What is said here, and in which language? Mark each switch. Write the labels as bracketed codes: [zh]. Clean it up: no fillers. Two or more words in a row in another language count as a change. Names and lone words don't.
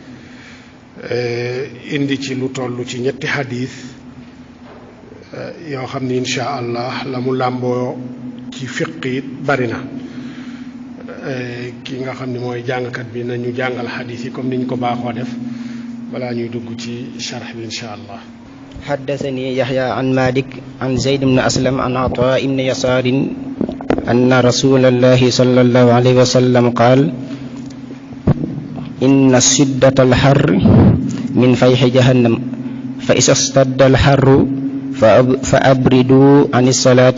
[wo] indi ci lu toll ci ñetti xadiis yoo xam ni [ar] إن شاء الله [wo] la mu làmboo ci fiq it bari na. ki nga xam ni mooy jàngkat bi nañu jàngal xadiis yi comme niñ ko baaxoo def balaa ñuy dugg ci sharx bi [ar] إن شاء الله. حدثني يحيى عن مالك عن زيد بن أسلم عن عطاء بن يسار أن رسول الله صلى الله عليه وسلم قال: إن شدة الحر من فيح جهنم فإذا اشتد الحر فأبردوا عن الصلاة.